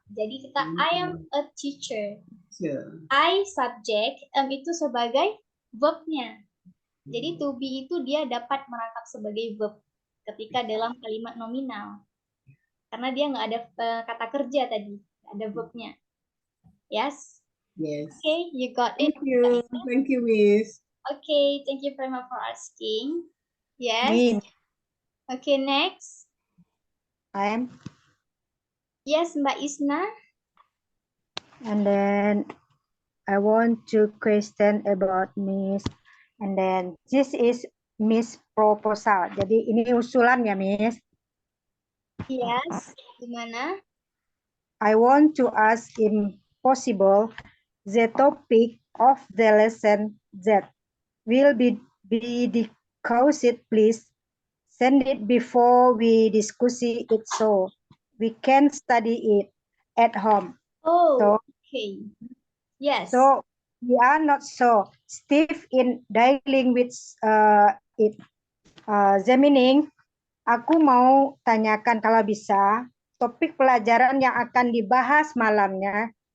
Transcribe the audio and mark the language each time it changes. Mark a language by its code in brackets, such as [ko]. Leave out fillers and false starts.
[id] Jadi kita [en] I am a teacher. I subject, [id] itu sebagai verb-nya. Jadi to be itu dia dapat merangkap sebagai verb ketika dalam kalimat nominal. Karena dia nggak ada kata kerja tadi, ada verb-nya. [en] Yes? Yes. Okay, you got it. Thank you, Miss. Okay, thank you very much for asking. Yes. Okay, next. I am. Yes, Mbak Isna. And then I want to question about Miss. And then this is Miss proposal. [id] Jadi ini usulan ya, Miss. [en] Yes. [id] Gimana? [en] I want to ask if possible the topic of the lesson that will be discussed, please send it before we discuss it so we can study it at home. Oh, okay. Yes. So we are not so stiff in dealing with it. Examining, [id] aku mau tanyakan kalau bisa topik pelajaran yang akan dibahas malamnya.